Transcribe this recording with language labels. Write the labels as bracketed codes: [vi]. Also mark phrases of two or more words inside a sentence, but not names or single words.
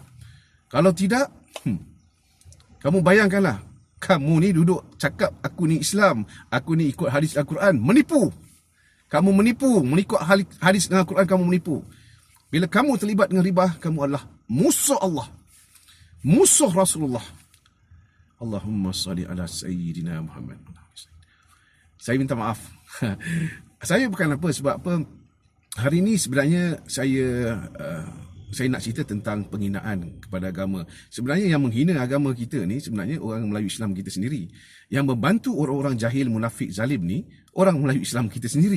[ms] Kalau tidak, kamu bayangkanlah, kamu ni duduk cakap aku ni Islam, aku ni ikut hadis Al-Quran, menipu. Kamu menipu, mengikut hadis dengan Al-Quran, kamu menipu. Bila kamu terlibat dengan riba, kamu adalah musuh Allah, musuh Rasulullah. [ar] اللهم صل على سيدنا محمد. [ms] Saya minta maaf. Saya bukan apa, sebab apa, hari ini sebenarnya saya nak cerita tentang penghinaan kepada agama. Sebenarnya yang menghina agama kita ni sebenarnya orang Melayu Islam kita sendiri. Yang membantu orang-orang jahil, munafik, zalim ni orang Melayu Islam kita sendiri.